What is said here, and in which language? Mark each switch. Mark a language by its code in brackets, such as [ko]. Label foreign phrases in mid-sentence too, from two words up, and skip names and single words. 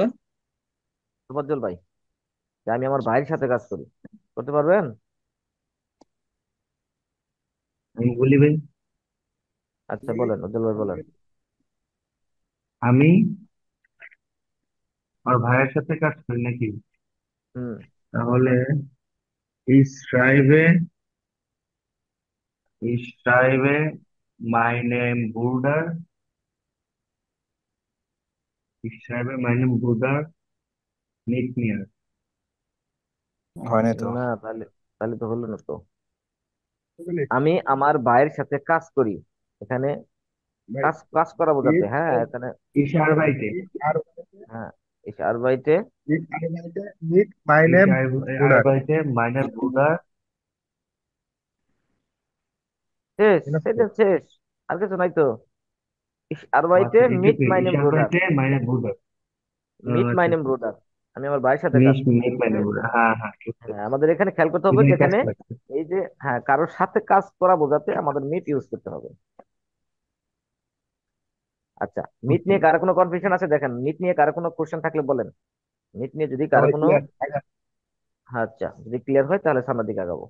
[bn] তোফাজ্জল ভাই, যে আমি আমার ভাইয়ের সাথে কাজ করি, করতে পারবেন? আমি বলি ভাই, আচ্ছা বলেন, উজ্জ্বল ভাই বলেন। আমি আমার ভাইয়ের সাথে কাজ করি নাকি? হুম। [de] তাহলে ich schreibe meinem Bruder, ich schreibe meinem Bruder mit mir. [bn] হয় নাই তো। না তাহলে, তাহলে তো হলো না তো। আমি আমার ভাইয়ের সাথে কাজ করি, এখানে কাজ কাজ করা বোঝাতে, হ্যাঁ এখানে। [de] Ich arbeite. হ্যাঁ, ich arbeite, Ich arbeite meinem Bruder. [bn] শেষ, সেটা শেষ, আর কিছু নাই তো। [de] ich arbeite [bn] আচ্ছা [de] mit [bn] এইটুকুই, [de] ich meinem Bruder, arbeite meinem Bruder. mit [bn] আচ্ছা [de] meinem [bn] আচ্ছা, [de] Bruder, [bn] আমি আমার ভাইয়ের সাথে কাজ [de] mich [bn] করি। [de] mit meinem Bruder, [bn] হ্যাঁ হ্যাঁ ঠিক হ্যাঁ আছে। আমাদের এখানে খেয়াল করতে হবে এখানে কাজ যেখানে লাগছে। এই যে হ্যাঁ কারোর সাথে কাজ করা বোঝাতে আমাদের মিট ইউজ করতে হবে। আচ্ছা মিট ওকে, নিয়ে কারো কোনো কনফিউশন আছে? দেখেন মিট নিয়ে কারো কোনো কোশ্চেন থাকলে বলেন। মিট নিয়ে যদি কারো কোনো, আচ্ছা যদি ক্লিয়ার হয় তাহলে সামনের দিকে আগাবো।